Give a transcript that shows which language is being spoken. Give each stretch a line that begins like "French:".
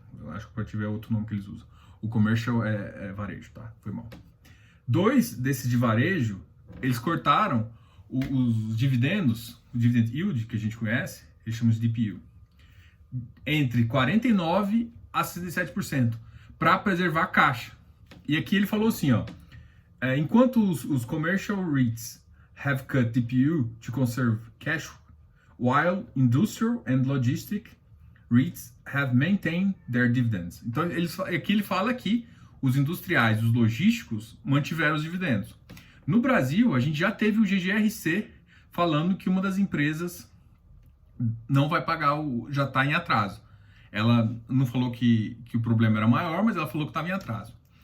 Portuguese: Eu acho que o corporativo é outro nome que eles usam. O commercial é varejo, tá? Foi mal. 2 desses de varejo, eles cortaram os dividendos, o dividend yield, que a gente conhece, eles chamam de DPU, entre 49% a 67%, para preservar a caixa. E aqui ele falou assim, ó, enquanto os
English: commercial REITs have cut DPU to conserve cash, while industrial and logistic REITs have maintained their dividends.
Portuguese: Então, aqui ele fala que os industriais, os logísticos, mantiveram os dividendos. No Brasil, a gente já teve o GGRC falando que uma das empresas não vai pagar, já está em atraso. Ela não falou que o problema era maior, mas ela falou que estava em atraso.